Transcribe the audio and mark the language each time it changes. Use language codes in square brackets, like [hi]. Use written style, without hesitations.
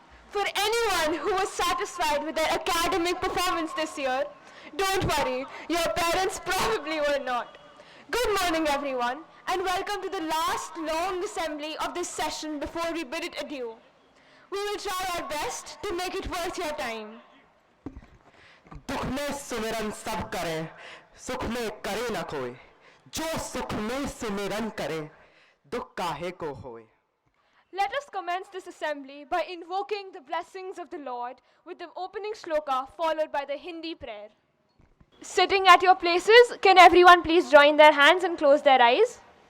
[en] For anyone who was satisfied with their academic performance this year, don't worry, your parents probably were not. Good morning, everyone, and welcome to the last long assembly of this session before we bid it adieu. We will try our best to make it worth your time. [hi] दुख में सुमिरन सब करे, सुख में करे न कोई, जो सुख में सुमिरन करे, दुख काहे को होए. [en] Let us commence this assembly by invoking the blessings of the Lord with the opening shloka followed by the Hindi prayer. Sitting at your places, can everyone please join their hands and close their eyes?